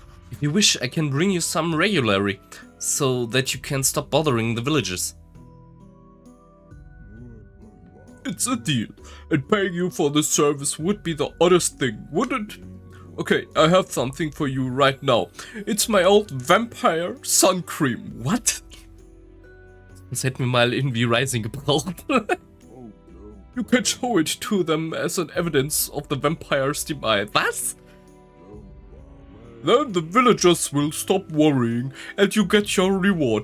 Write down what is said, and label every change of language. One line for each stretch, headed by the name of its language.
English: If you wish, I can bring you some regularly, so that you can stop bothering the villagers. It's a deal, and paying you for this service would be the honest thing, wouldn't it? Okay, I have something for you right now. It's my old vampire Sonnencreme. What?
German: Das hätten wir mal irgendwie Rising gebraucht.
English: You can show it to them as an evidence of the vampire's demise.
German: Was?
English: Then the villagers will stop worrying and you get your reward.